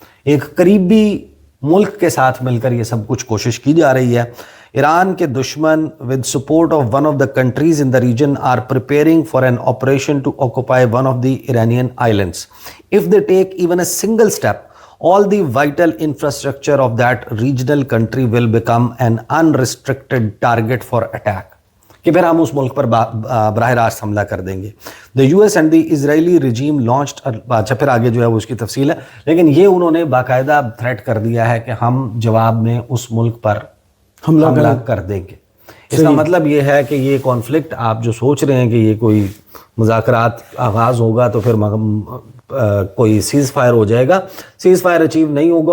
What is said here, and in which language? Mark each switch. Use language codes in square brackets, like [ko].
[hi] एक करीबी मुल्क के साथ मिलकर ये सब कुछ कोशिश की जा रही है। ईरान के दुश्मन [en] With support of one of the countries in the region are preparing for an operation to occupy one of the Iranian islands. If they take even a single step, all the vital infrastructure of that regional country will become an unrestricted target for attack। [hi] कि फिर हम उस मुल्क पर बराह रास्त हमला कर देंगे। [en] the US and the Israeli regime launched, [hi] अच्छा फिर आगे जो है वो उसकी तफसील है, लेकिन ये उन्होंने बाकायदा थ्रेट कर दिया है कि हम जवाब में उस मुल्क पर हमला कर देंगे। इसका मतलब ये है कि ये कॉन्फ्लिक्ट, आप जो सोच रहे हैं कि ये कोई मुज़ाकरात आगाज़ होगा तो फिर कोई सीज़ फायर हो जाएगा, सीज़ फायर अचीव नहीं होगा।